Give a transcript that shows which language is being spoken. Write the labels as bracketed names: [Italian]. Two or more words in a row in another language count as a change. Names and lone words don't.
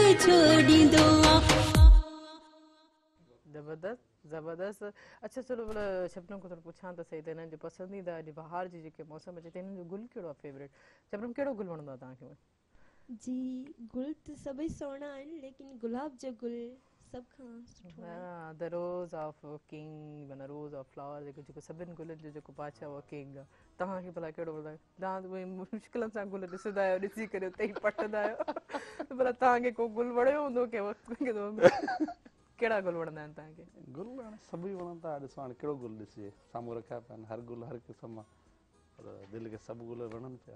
[Sindhi] ॾींदो आहे जबरदस्त जबरदस्त। [Urdu] اچھا چلو [Sindhi] भला शबनम को थोड़ा पुछां त सही त हिननि जो पसंदीदा अॼु बहार जी जेके मौसम अचे त हिननि जो गुल कहिड़ो आहे फेवरेट? शबनम कहिड़ो गुल वणंदो आहे तव्हांखे? जी गुल त सभई सुहिणा आहिनि लेकिन गुलाब जो गुल सभ खां सुठो आहे। [English] the rose of king [Sindhi] माना [English] rose of flower [Sindhi] जेको सभिनि गुलनि जो जेको बादशाह उहो किंग आहे। तव्हांखे भला कहिड़ो वणंदो आहे? तव्हां उहे मुश्किलनि सां गुल ॾिसंदा आहियो, ॾिसी करे उते ई पटंदा आहियो। भला तव्हांखे को गुल वणियो हूंदो कहिड़ा गुल वणंदा आहिनि तव्हांखे? गुल हाणे सभई वणंदा, ॾिसो हाणे कहिड़ो गुल ॾिसिजे, साम्हूं रखिया पिया आहिनि, हर गुल हर क़िस्म आहे, पर दिलि खे सभु गुल वणनि पिया।